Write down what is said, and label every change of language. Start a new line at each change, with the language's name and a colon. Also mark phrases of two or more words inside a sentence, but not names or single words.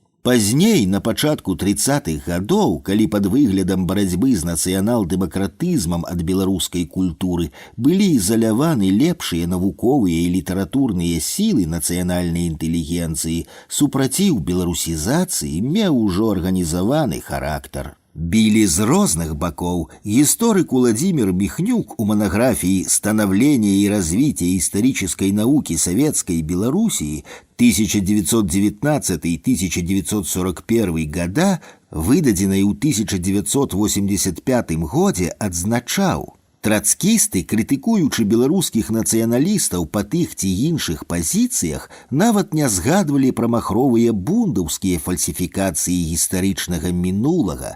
Belarusian: Пазней, на пачатку 30-х гадоў, калі пад выглядам барацьбы з нацыянал-дэмакратызмам ад беларускай культуры былі ізаляваны лепшыя навуковыя і літаратурныя сілы нацыянальнай інтэлігенцыі, супраціў беларусізацыі меў ужо арганізаваны характар. Білі з розных бакоў. Гісторык Уладзімір Міхнюк у монографии «Становление и развитие исторической науки Советской Белоруссии» 1919-1941 года, выдадзенай у 1985 годзе, адзначаў: трацкісты, крытыкуючы беларускіх нацыяналістаў па тых ці іншых пазіцыях, нават не згадвалі пра махровыя бундаўскія фальсіфікацыі гістарычнага мінулага.